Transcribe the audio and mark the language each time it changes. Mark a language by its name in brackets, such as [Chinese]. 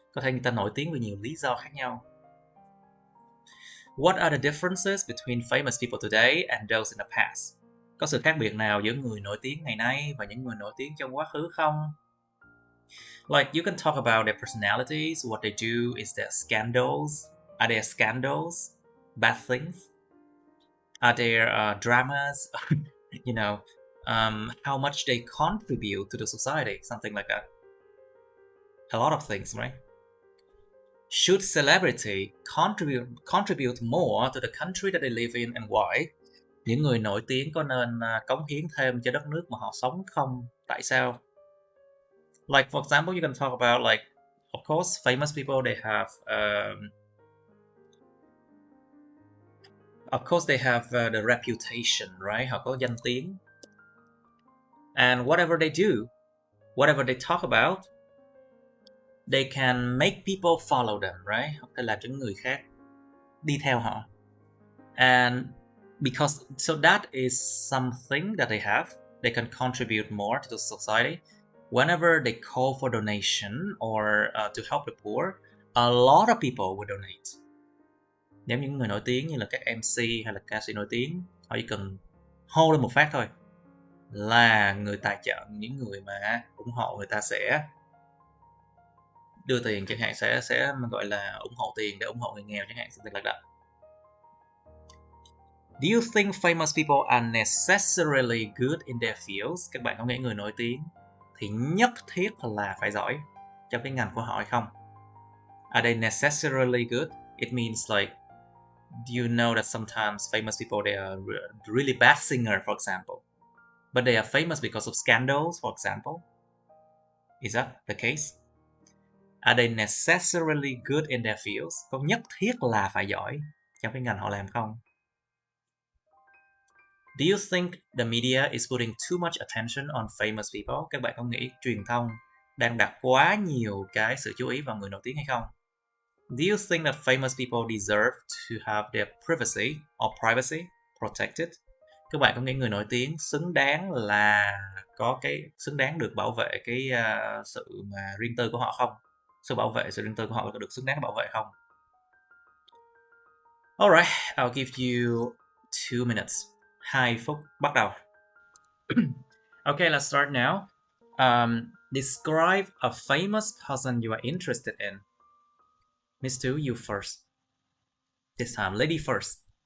[Vietnamese] Có thể người ta nổi tiếng vì nhiều lý do khác nhau. [English] What are the differences between famous people today and those in the past? [Vietnamese] Có sự khác biệt nào giữa người nổi tiếng ngày nay và những người nổi tiếng trong quá khứ không? [English] Like, you can talk about their personalities, what they do, is there scandals? Are there scandals? Bad things? Are there dramas? How much they contribute to the society, something like that. A lot of things, right? Should celebrity contribute more to the country that they live in and why? [Vietnamese] Những người nổi tiếng có nên cống hiến thêm cho đất nước mà họ sống không? Tại sao? [English] Like, for example, you can talk about, like, of course, famous people, they have the reputation, right? [Vietnamese] Họ có danh tiếng. [English] And whatever they do, whatever they talk about, they can make people follow them, right? [Vietnamese] Họ có thể làm cho người khác đi theo họ. [English] And so that is something that they have. They can contribute more to the society. Whenever they call for donation or to help the poor, a lot of people will donate. [Vietnamese] Nếu những người nổi tiếng như là các MC hay là ca sĩ nổi tiếng, họ chỉ cần hô lên một phát thôi là người tài trợ, những người mà ủng hộ, người ta sẽ đưa tiền chẳng hạn, sẽ gọi là ủng hộ tiền để ủng hộ người nghèo chẳng hạn, [English] something like that. Do you think famous people are necessarily good in their fields? [Vietnamese] Các bạn có nghĩ người nổi tiếng thì nhất thiết là phải giỏi trong cái ngành của họ hay không? [English] Are they necessarily good? It means like, do you know that sometimes famous people, they are really bad singer, for example, but they are famous because of scandals, for example? Is that the case? Are they necessarily good in their fields? [Vietnamese] Có nhất thiết là phải giỏi trong cái ngành họ làm không? [English] Do you think the media is putting too much attention on famous people? [Vietnamese] Các bạn có nghĩ truyền thông đang đặt quá nhiều cái sự chú ý vào người nổi tiếng hay không? [English] Do you think that famous people deserve to have their privacy protected? [Vietnamese] Các bạn có nghĩ người nổi tiếng xứng đáng được bảo vệ cái sự mà riêng tư của họ không? Sự riêng tư của họ có được xứng đáng bảo vệ không? [English] Alright, I'll give you 2 minutes. [Vietnamese] 2 phút, bắt đầu. [English] Okay, let's start now. Describe a famous person you are interested in. Miss Tu, you first. This time, lady first.